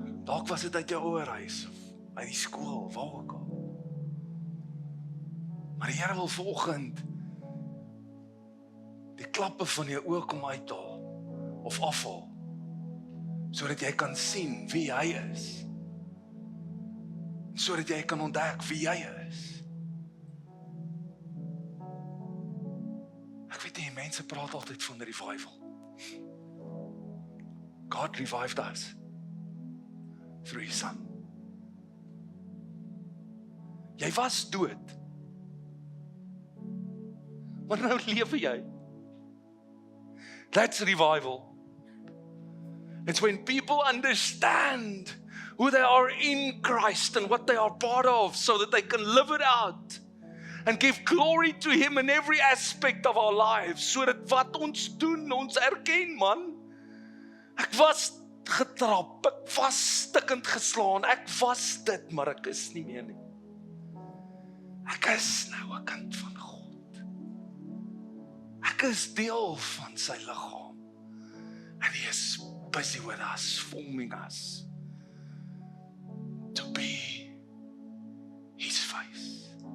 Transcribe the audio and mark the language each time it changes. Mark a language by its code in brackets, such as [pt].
[af] Dalk was dit uit jou ouerhuis of uit die skool, waar ook al. Maar die Here wil vanoggend die klappe van jou oë kom uithaal of afhaal, sodat jy kan sien wie hy is. Sodat jy kan ontdek wie jy is. Ek weet nie, mense praat altyd van revival. [en] God revived us through his son. [af] Jy was dood, maar nou lewe jy. [en] That's revival. It's when people understand who they are in Christ and what they are part of, so that they can live it out and give glory to him in every aspect of our lives. [af] So dat wat ons doen, ons erken, man. Ek was getrap, ek was stikkend geslaan, ek was dit, maar ek is nie meer nie. Ek is nou 'n kind van God. Ek is deel van sy liggaam. En hy is [en] busy with us, forming us to be His face.